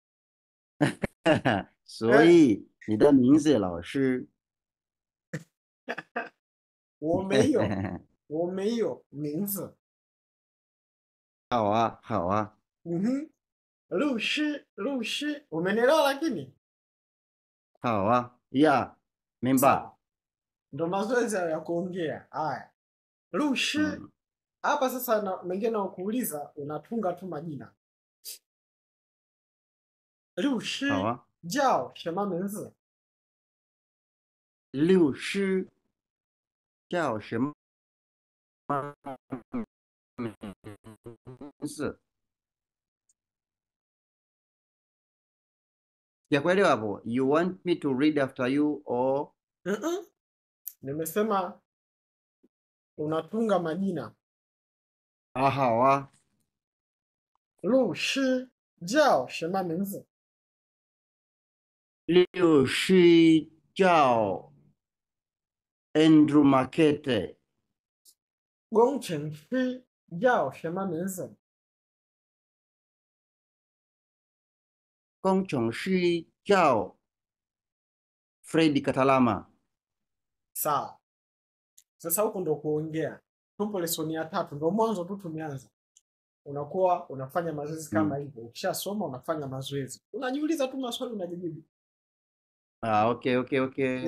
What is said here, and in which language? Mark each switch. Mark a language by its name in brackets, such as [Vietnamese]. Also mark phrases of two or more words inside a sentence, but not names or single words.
[Chinese] 所以你的名字老师。我没有，我没有名字。好啊，好啊，律师，律师， [Swahili] umenielewa lakini? [Chinese] 好啊，呀，明白。 [Swahili] Sawa. Ndo mazoezi hayo ya kuongea. Haya. Lushi 嗯， hapa sasa mengine nakuuliza unatunga tu majina. [Chinese] 好 Lushi 啊，叫什么名字？律师叫什么名字？ [Swahili] Sijakuelewa hapo. [English] You want me to read after you or? [Swahili] Nimesema unatunga majina. [Chinese] 啊，好啊，律师叫什么名字？律师叫 Andrew Makete。工程师叫什么名字？工程师叫 Fred Katalama。 [Swahili] Sawa. Sasa huko ndo kuongea. Tupo lesoni ya 3, ndo mwanzo tu tumeanza. Unakuwa unafanya mazoezi kama hivyo. Ukishasoma unafanya mazoezi. Unajiuliza tu maswali unajibu. [English] Ah, okay, okay, okay.